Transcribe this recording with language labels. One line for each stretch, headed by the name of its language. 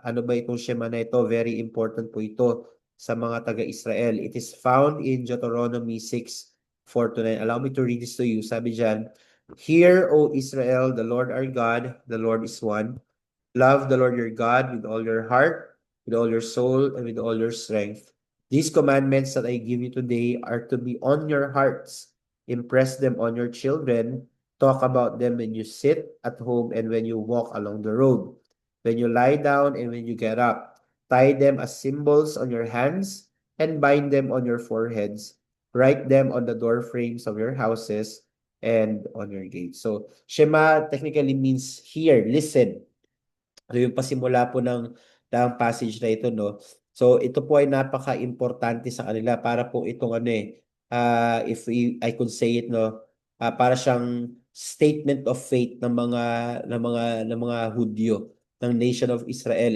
Filipino: Ano ba itong Shema na ito? Very important po ito sa mga taga-Israel.
English: It is found in Deuteronomy 6:4-9. Allow me to read this to you.
Filipino: Sabi dyan,
English: Hear, O Israel, the Lord our God, the Lord is one. Love the Lord your God with all your heart, with all your soul, and with all your strength. These commandments that I give you today are to be on your hearts. Impress them on your children. Talk about them when you sit at home and when you walk along the road, when you lie down and when you get up. Tie them as symbols on your hands and bind them on your foreheads. Write them on the door frames of your houses and on your gates. So, Shema technically means hear, listen.
Filipino: So yung pasimula po ng passage na ito, no? So ito po ay napaka-importante sa kanila para po itong ano
English: if I could say it,
Filipino: no, para siyang
English: statement of faith
Filipino: ng mga Hudyo ng Nation of Israel.